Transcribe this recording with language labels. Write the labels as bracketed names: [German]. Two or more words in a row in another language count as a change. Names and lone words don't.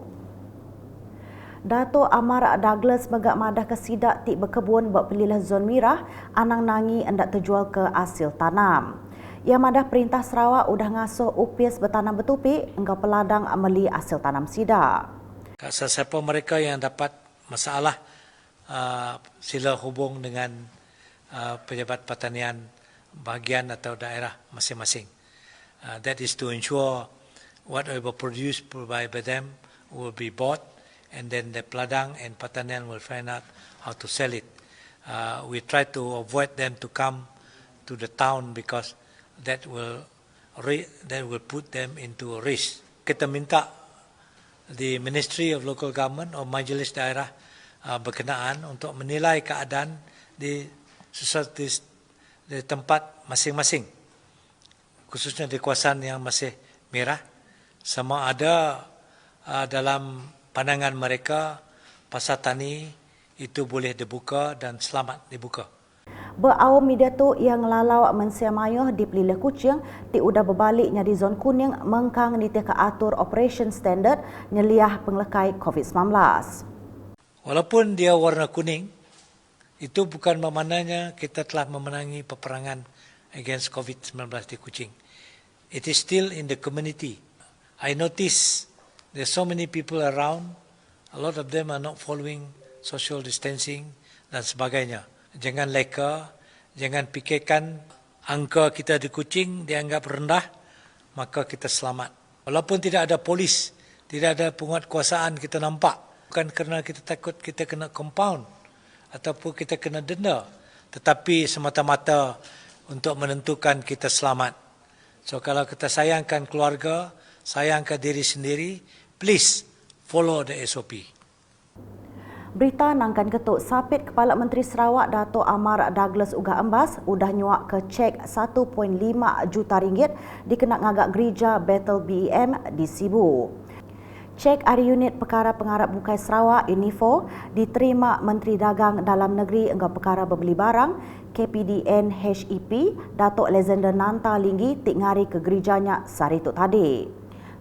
[Iban] Datuk Amar Douglas megak madah ke sidak tik berkebun buat pelilih zon merah, anang nangi hendak terjual ke hasil tanam. Ia madah Perintah Sarawak udah ngasuh upis bertanam bertupik, engkau peladang ameli hasil tanam sidak. [Malay] Siapa mereka yang dapat masalah, sila hubung dengan pejabat pertanian bahagian atau daerah masing-masing. [English] That is to ensure whatever produced by them will be bought, and then the peladang and pertanian will find out how to sell it. We try to avoid them to come to the town because that will put them into risk. [Malay] Kita minta the Ministry of Local Government atau Majlis Daerah berkenaan untuk menilai keadaan di tempat masing-masing, khususnya di kawasan yang masih merah, sama ada dalam pandangan mereka pasar tani itu boleh dibuka dan selamat dibuka. [Iban] Berawam media tu yang lalau mensia mayuh di pelilih Kuching ti udah berbaliknya di zon kuning mengkang ni ke atur [English] operation standard [Iban] nyeliah penglekai COVID-19. [Malay] Walaupun dia warna kuning, itu bukan bermaknanya kita telah memenangi peperangan against COVID-19 di Kuching. [English] It is still in the community. I notice there's so many people around. A lot of them are not following social distancing [Malay] dan sebagainya. Jangan leka, jangan fikirkan angka kita di Kuching dianggap rendah, maka kita selamat. Walaupun tidak ada polis, tidak ada penguatkuasaan kita nampak. Bukan kerana kita takut kita kena compound ataupun kita kena denda, tetapi semata-mata untuk menentukan kita selamat. So kalau kita sayangkan keluarga, sayangkan diri sendiri, [English] please follow the SOP. [Iban] Berita nangkan ketuk Sapit Kepala Menteri Sarawak Datuk Amar Douglas Uga Embas udah nyuak ke cek 1.5 juta ringgit dikenak ngagak gereja Battle BEM di Sibu. Cek dari unit perkara pengarap bukai Sarawak UNIFO diterima Menteri Dagang Dalam Negeri Engkau Perkara Berbeli Barang KPDN HEP Datuk Alexander Nanta Linggi tik ngari ke gerejanya sehari itu tadi.